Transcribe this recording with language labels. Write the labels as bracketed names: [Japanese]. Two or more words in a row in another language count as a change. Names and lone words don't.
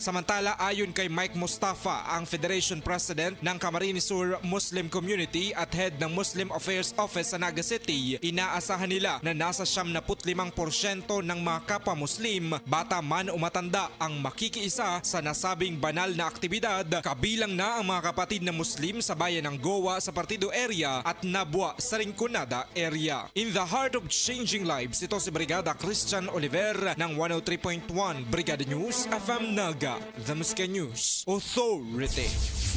[Filipino] Samantala, ayon kay Mike Mustafa, ang Federation President ng Camarines Sur Muslim Community at Head ng Muslim Affairs Office sa Naga City, inaasahan nila na nasa 75% ng mga kapwa Muslim, bata man o matanda, ang makikiisa sa nasabing banal na aktibidad, kabilang na ang mga kapatid na Muslim sa bayan ng Goa sa Partido area at Nabwa sa Rinconada area. [English] In the heart of changing lives, [Filipino] ito si Brigada Christian Oliver ng 103.1 Brigada News FM Naga, The Musca News Authority.